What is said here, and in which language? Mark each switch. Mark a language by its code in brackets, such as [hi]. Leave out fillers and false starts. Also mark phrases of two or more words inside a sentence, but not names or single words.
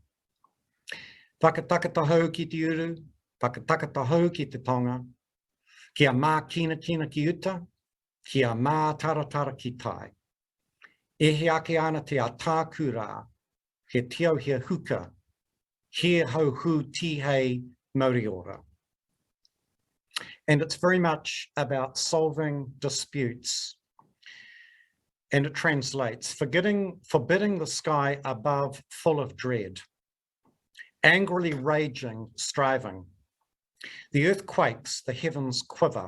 [mi] Whakatakata hau ki te uru, whakatakata hau ki te tonga, kia mā kina ki uta, kia mā taratara ki tai. E he ake ana te atāku rā, he tiau he huka, he hau hu tihei Mauriora. [en] And it's very much about solving disputes. And it translates, forbidding the sky above full of dread, angrily raging, striving. The earth quakes, the heavens quiver.